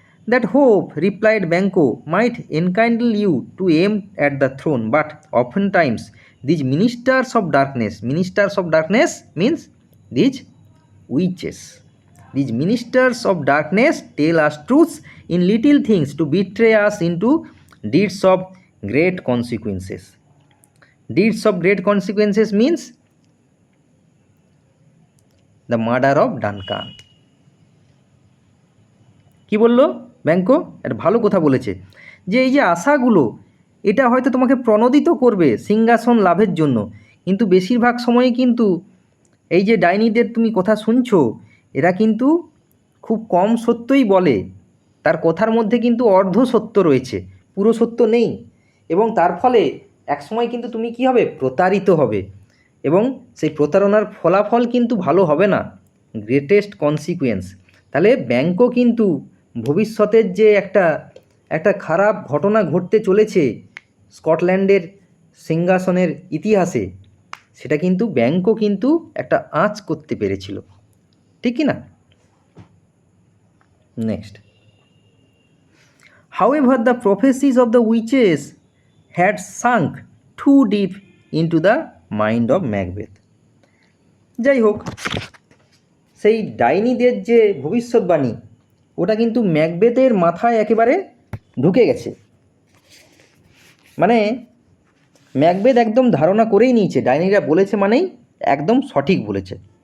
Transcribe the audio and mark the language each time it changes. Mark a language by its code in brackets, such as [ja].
[en] That hope, replied Banquo, might enkindle you to aim at the throne, but oftentimes these ministers of darkness means these witches, these ministers of darkness tell us truths in little things to betray us into deeds of great consequences. Deeds of great consequences means the murder of Duncan. [bn] কি বললো Banquo? একটা ভালো কথা বলেছে যে এই যে আশাগুলো, এটা হয়তো তোমাকে প্রণোদিত করবে সিংহাসন লাভের জন্য, কিন্তু বেশিরভাগ সময়ই কিন্তু এই যে ডাইনিদের তুমি কথা শুনছো, এরা কিন্তু খুব কম সত্যই বলে, তার কথার মধ্যে কিন্তু অর্ধ সত্য রয়েছে, পুরো সত্য নেই। এবং তার ফলে একসময় কিন্তু তুমি কি হবে, প্রতারিত হবে, এবং সেই প্রতারণার ফলাফল কিন্তু ভালো হবে না, [en] Greatest consequence. [bn] তাহলে ব্যাংকো কিন্তু ভবিষ্যতের যে একটা খারাপ ঘটনা ঘটতে চলেছে স্কটল্যান্ডের সিংহাসনের ইতিহাসে, সেটা কিন্তু ব্যাংকও কিন্তু একটা আঁচ করতে পেরেছিল, ঠিক কি না? [en] Next, however the prophecies of the witches had sunk too deep into the mind of Macbeth. [bn] যাই হোক, সেই ডাইনিদের যে ভবিষ্যৎবাণী ওটা কিন্তু ম্যাকবেথের মাথায় একেবারে ঢুকে গেছে। মানে ম্যাকবেথ একদম ধারণা করেই নিয়েছে ডাইনিরা বলেছে মানেই একদম সঠিক বলেছে।